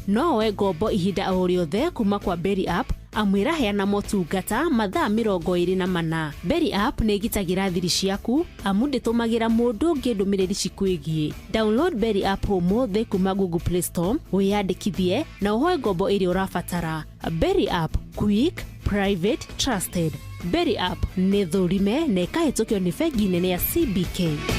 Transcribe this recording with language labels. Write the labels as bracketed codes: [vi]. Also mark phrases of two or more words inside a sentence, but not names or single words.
[ki] No woe ngombo ihinda o rĩothe kuma kwa Berry app, amu ĩraheana motungata mathaa mĩrongo ĩrĩ na mana. Berry app nĩ ĩgitagĩra thiri ciaku, amu ndĩtũmagĩra mũndũ ũngĩ ndũmĩrĩri cikwĩgiĩ. Download Berry app ũmũthĩ kuma Google Play Store, wĩyandĩkithie na ũhoe ngombo ĩrĩa ũrabatara. [en] Berry app, quick, private, trusted. [ki] Berry app nĩ thũrime na ĩkahĩtũkio nĩ bengi nene ya C B K.